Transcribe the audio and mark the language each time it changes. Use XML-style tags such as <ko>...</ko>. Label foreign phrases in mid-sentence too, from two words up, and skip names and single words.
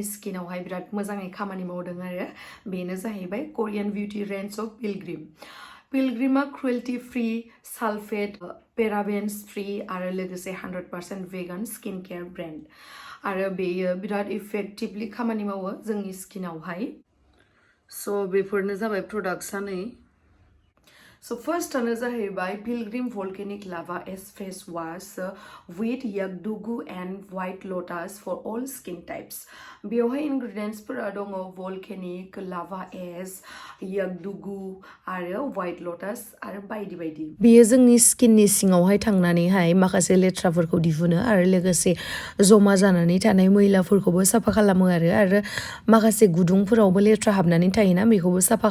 <brx>स्किनावहाय बिराद मोजाङै खामानि मावदों आरो बेनो जाहैबाय</brx> <en>Korean beauty range of Pilgrim cruelty free sulphate parabens free</en> <brx>आरो लोगोसे</brx> <en>100% vegan skin care brand</en> <brx>आरो बेयो बिराद इफेक्टिभलि खामानि मावो जोंनि स्किनावहाय स' बेफोरनो जाबाय प्रडाक्ट्सआ नै</brx> <en>So first</en> <brx>आनो जाहैबाय</brx> <en>Pilgrim Volcanic Lava S Face Wash with Yakdugu and White Lotus for all skin types.</en> <brx>बेवहाय ingredients फोरा दङ Volcanic Lava S, Yakdugu आरो White Lotus आरो बायदि बायदि। बेयो जोंनि स्किननि सिङावहाय थांनानैहाय माखासे लेथ्राफोरखौ दिहुनो आरो लोगोसे जमा जानानै थानाय मैलाफोरखौबो साफा खालामो आरो माखासे गुदुंफोरावबो लेथ्रा हाबनानै थायोना बेखौबो साफा</brx>